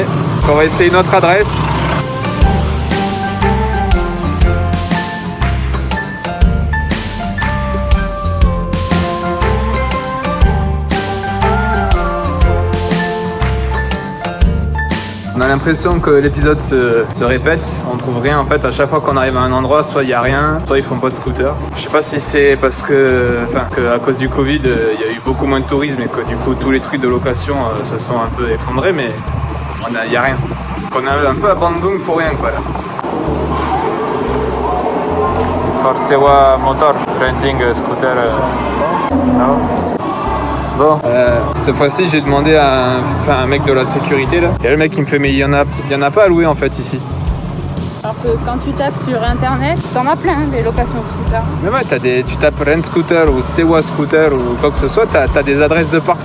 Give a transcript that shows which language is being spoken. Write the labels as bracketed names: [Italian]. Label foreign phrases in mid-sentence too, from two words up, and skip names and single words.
[French] On va essayer une autre adresse. On a l'impression que l'épisode se répète, on trouve rien en fait. À chaque fois qu'on arrive à un endroit, soit il n'y a rien, soit ils font pas de scooter. Je sais pas si c'est parce que, à cause du Covid, il y a eu beaucoup moins de tourisme et que du coup tous les trucs de location se sont un peu effondrés, mais il n'y a rien. Donc on a un peu à Bandung pour rien quoi là. [Indonesian] Sewa motor, [English] renting scooter. No. [French] Bon, cette fois-ci j'ai demandé à un mec de la sécurité là. Et le mec il me fait mais il y en a pas à louer en fait ici. Alors que quand tu tapes sur internet, t'en as plein des locations de scooters. Mais ouais, tu tapes [English] Rent Scooter [French] ou [Indonesian] Sewa Scooter [French] ou quoi que ce soit, t'as des adresses de partout.